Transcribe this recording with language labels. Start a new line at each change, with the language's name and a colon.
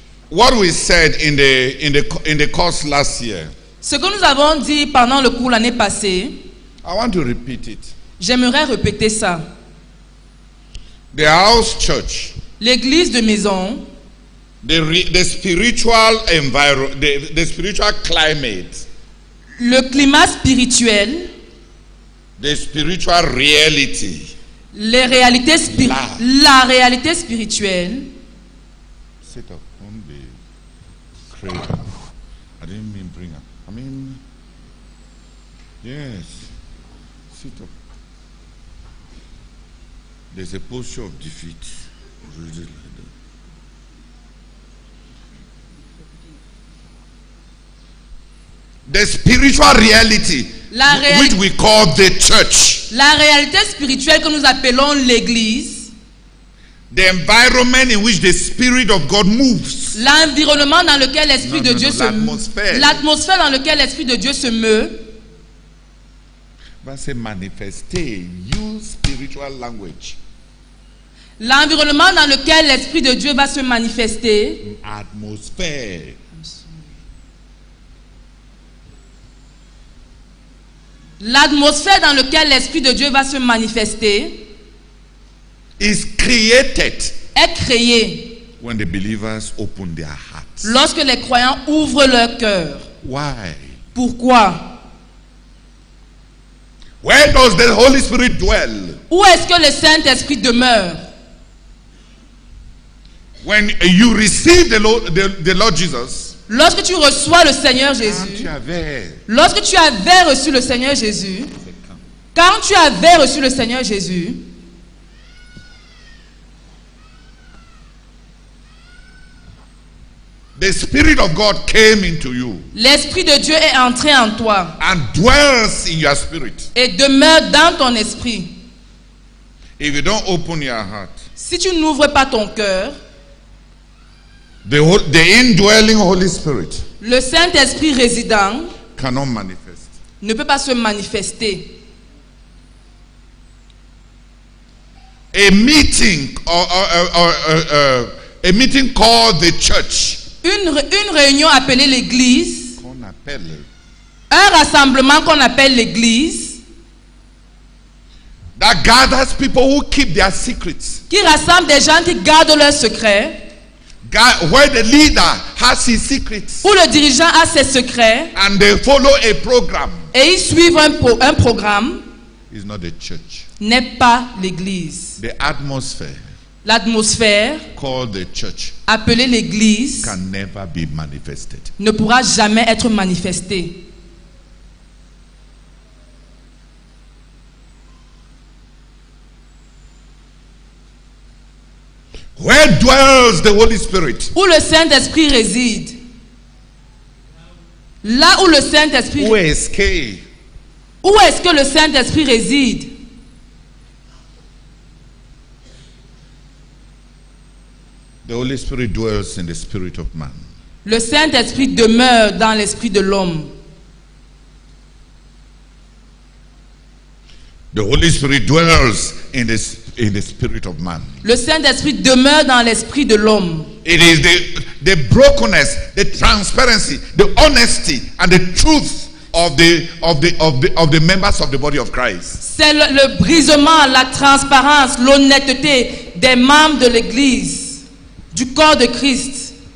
English: What we said in the course last year,
French: Ce que nous avons dit pendant le cours l'année passée,
English: I want to repeat it.
French: j'aimerais répéter ça.
English: The house church,
French: L'église de maison,
English: the spiritual environment, the spiritual climate,
French: le climat spirituel,
English: the spiritual reality.
French: les réalités la réalité spirituelle.
English: Sit up on the cradle. I didn't mean bring up. I mean, yes. Sit up. There's a posture of defeat. Really like that. The spiritual reality, which we call the church.
French: La réalité spirituelle que nous appelons l'église.
English: The environment in which the Spirit of God moves.
French: L'environnement dans lequel l'Esprit de Dieu se meut. L'atmosphère. L'atmosphère dans laquelle l'Esprit de Dieu se meut. Va se manifester.
English: Use spiritual language.
French: L'environnement dans lequel l'Esprit de Dieu va se manifester. Atmosphère. L'atmosphère dans laquelle l'Esprit de Dieu va se manifester.
English: Is created.
French: Est créée.
English: When the believers open their hearts.
French: Lorsque les croyants ouvrent leur cœur.
English: Why?
French: Pourquoi?
English: Where does the Holy Spirit dwell?
French: Où est-ce que le Saint-Esprit demeure?
English: When you receive the Lord Jesus.
French: Lorsque tu reçois le Seigneur Jésus. Lorsque tu avais reçu le Seigneur Jésus. Quand tu avais reçu le Seigneur Jésus.
English: The Spirit of God came into you.
French: L'Esprit de Dieu est entré en toi.
English: And dwells in your spirit.
French: Et demeure dans ton esprit.
English: If you don't open your heart.
French: Si tu n'ouvres pas ton cœur.
English: The indwelling Holy Spirit.
French: Le Saint-Esprit résident.
English: Cannot manifest.
French: Ne peut pas se manifester.
English: A meeting a meeting called the church.
French: Une réunion appelée l'église. Qu'on appelle. Un rassemblement qu'on appelle l'église.
English: That gathers people who keep their secrets.
French: Qui rassemble des gens qui gardent leurs secrets.
English: Where the leader has his secrets.
French: Où le dirigeant a ses secrets.
English: And they follow a program.
French: Et ils suivent un programme.
English: Is not the church.
French: N'est pas l'église.
English: The atmosphere.
French: L'atmosphère
English: called the church
French: appelée l'église
English: can never be manifested.
French: Ne pourra jamais être manifestée.
English: Where dwells the Holy Spirit?
French: Où le Saint-Esprit réside. Là où le Saint-Esprit Où est-ce que Où est-ce que le Saint-Esprit réside?
English: the Holy Spirit dwells in the spirit of man.
French: Le Saint-Esprit demeure dans l'esprit de l'homme.
English: The Holy Spirit dwells in the spirit of man.
French: Le Saint-Esprit demeure dans l'esprit de l'homme.
English: It is the brokenness, the transparency, the honesty, and the truth of the members of the body of Christ.
French: C'est le brisement, la transparence, l'honnêteté des membres de l'Église, du corps de Christ.